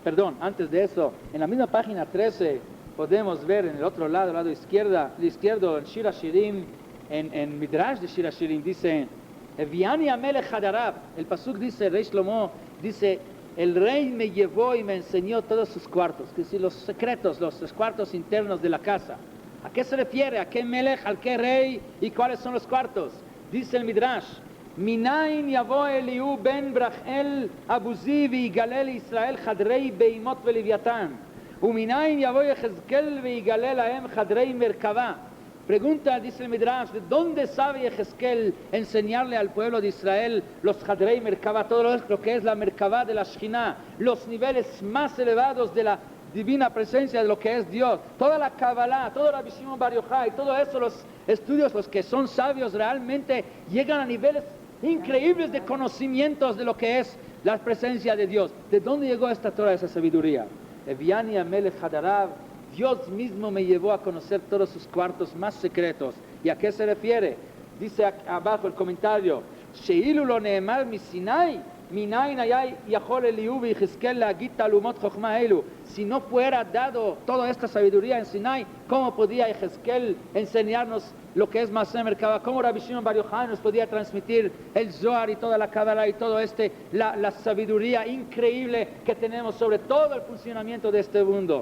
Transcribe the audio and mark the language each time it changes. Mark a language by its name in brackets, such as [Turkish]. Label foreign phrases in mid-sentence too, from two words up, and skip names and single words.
[Spanish] Perdón, antes de eso, en la misma página 13 podemos ver en el otro lado izquierdo, en Shir HaShirim, en Midrash de Shir HaShirim, dice, [Hebrew] הביאני המלך חדריו, [Spanish] el pasuk dice, Rey Shlomo, dice, el rey me llevó y me enseñó todos sus cuartos, que decir, los secretos, los cuartos internos de la casa. ¿A qué se refiere? ¿A qué Melech? ¿A qué rey? ¿Y cuáles son los cuartos? Dice el Midrash, [Hebrew] מניין יבוא אליהוא בן ברכאל הבוזי ויגלה Israel חדרי בהמות ולוויתן ומניין יבוא יחזקאל ויגלה להם חדרי מרכבה. [Spanish] Pregunta, dice el Midrash, ¿de dónde sabe Yehezkel enseñarle al pueblo de Israel los [Hebrew] חדרי מרכבה, [Spanish] todo lo que es la Merkavá de la Shekhinah, los niveles más elevados de la divina presencia de lo que es Dios, toda la Kabbalah, todo la Shimon Bar Yochai, todo eso, los estudios, los que son sabios realmente llegan a niveles increíbles de conocimientos de lo que es la presencia de Dios. ¿De dónde llegó esta Torah, esa sabiduría? [Hebrew] הביאני המלך חדריו, [Spanish] Dios mismo me llevó a conocer todos sus cuartos más secretos. ¿Y a qué se refiere? Dice abajo el comentario, [Hebrew] שאילו לא נאמר מסיני מניין היה יכול אליהוא ויחזקאל להגיד תעלומות חכמה אלו. [Spanish] Si no fuera dado toda esta sabiduría en Sinai, ¿cómo podía Yehezkel enseñarnos lo que es [Hebrew] מעשה מרכבה? [Spanish] ¿Cómo Rabbi Shimon Bar Yochai nos podía transmitir el Zohar y toda la Kabbalah y todo la sabiduría increíble que tenemos sobre todo el funcionamiento de este mundo?